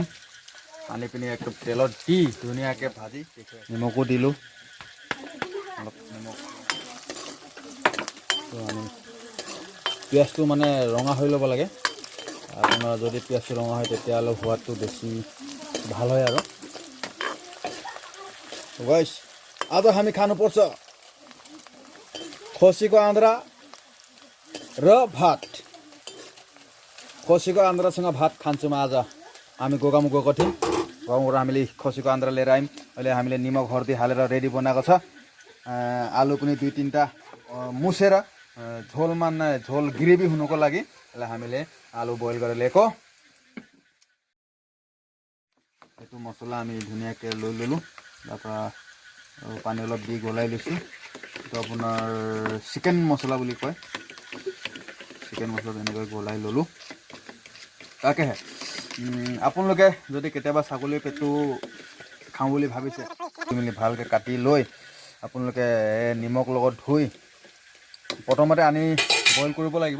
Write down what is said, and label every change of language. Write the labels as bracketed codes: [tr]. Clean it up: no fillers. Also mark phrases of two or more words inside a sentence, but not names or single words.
[as] সানি পিনি একদম তেলত দি ধুনীয়াকৈ ভাজি নিমখো দিলোঁ অলপ নিমখ। তো আমি পিঁয়াজটো মানে ৰঙা হৈ ল'ব লাগে। আপোনাৰ যদি পিঁয়াজটো ৰঙা হয় তেতিয়াহ'লে সোৱাদটো বেছি ভাল হয় আৰু। [ne] गाइस आज हामी खानुपर्छ खसीको आन्द्रा र भात। खसीको आन्द्रासँग भात खान्छौँ आज। हामी गोगामुख गएको थियौँ, गाउँबाट हामीले खसीको आन्द्रा लिएर आयौँ। अहिले हामीले निमक हर्दी हालेर रेडी बनाएको छ। आलु पनि 2-3टा मुसेर झोल ग्रेभी हुनुको लागि यसलाई हामीले आलु बोइल गरेर ल्याएको। [as] এইটো মছলা আমি ধুনীয়াকৈ লৈ ল'লোঁ, তাৰপৰা পানী অলপ দি গলাই লৈছোঁ। এইটো আপোনাৰ চিকেন মছলা বুলি কয়। চিকেন মছলা এনেকৈ গলাই ল'লোঁ। তাকেহে আপোনালোকে যদি কেতিয়াবা ছাগলীৰ পেটু খাওঁ বুলি ভাবিছে, মেলি ভালকৈ কাটি লৈ আপোনালোকে নিমখ লগত ধুই প্ৰথমতে আনি বইল কৰিব লাগিব।